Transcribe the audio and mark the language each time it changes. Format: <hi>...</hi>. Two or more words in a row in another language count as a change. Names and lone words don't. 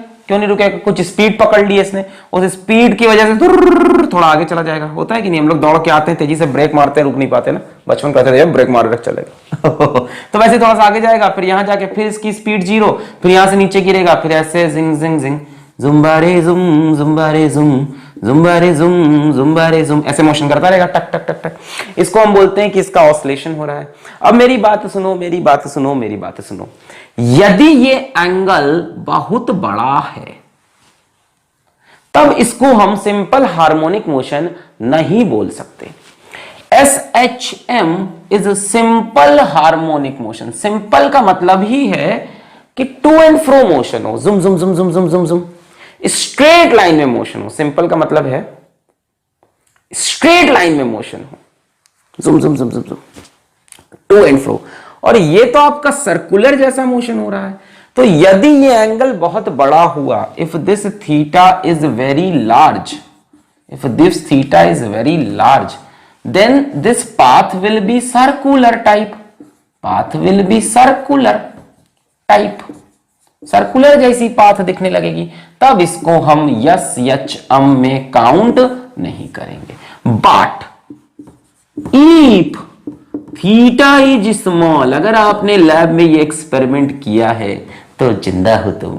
<hi>क्यों नहीं रुकेगा? कुछ स्पीड पकड़ ली इसने, उस स्पीड की वजह से थोड़ा आगे चला जाएगा। होता है कि नहीं, हम लोग दौड़ के आते हैं, तेजी से ब्रेक मारते हैं, रुक नहीं पाते ना, बचपन कहते थे ब्रेक मार रख चलेगा तो वैसे थोड़ा सा आगे जाएगा, फिर यहां जाके फिर इसकी स्पीड 0, फिर यहां से नीचे गिरेगा, फिर ऐसे जिंग जिंग जिंग, जुम्बारे जुम जुम्बारे जुम, जुम्बारे जुम जुम्बारे जुम, ऐसे मोशन करता रहेगा, टक टक टक टक। इसको हम बोलते हैं कि इसका ऑसिलेशन हो रहा है। अब मेरी बात सुनो, यदि ये एंगल बहुत बड़ा है तब इसको हम</hi> <en>simple harmonic motion</en> <hi>नहीं बोल सकते।</hi> <en>SHM is simple harmonic motion.</en> <hi>सिंपल का मतलब ही है कि</hi> <en>to and fro motion</en> <hi>हो, जुम जुम जुम जुम जुम जुम जुम,</hi> <en>straight line</en> <hi>में मोशन हो, सिंपल का मतलब है</hi> <en>straight line</en> <hi>में मोशन हो, जुम जुम जुम जुम जुम,</hi> <en>to and fro,</en> <hi>और ये तो आपका सर्कुलर जैसा मोशन हो रहा है। तो यदि ये एंगल बहुत बड़ा हुआ,</hi> <en>if this theta is very large, if this theta is very large, then this path will be circular type, path will be circular type,</en> <hi>सर्कुलर जैसी पाथ दिखने लगेगी, तब इसको हम यस एच एम में काउंट नहीं करेंगे।</hi> <en>but if theta is small,</en> <hi>अगर आपने लैब में ये एक्सपेरिमेंट किया है तो जिंदा हो तुम।</hi>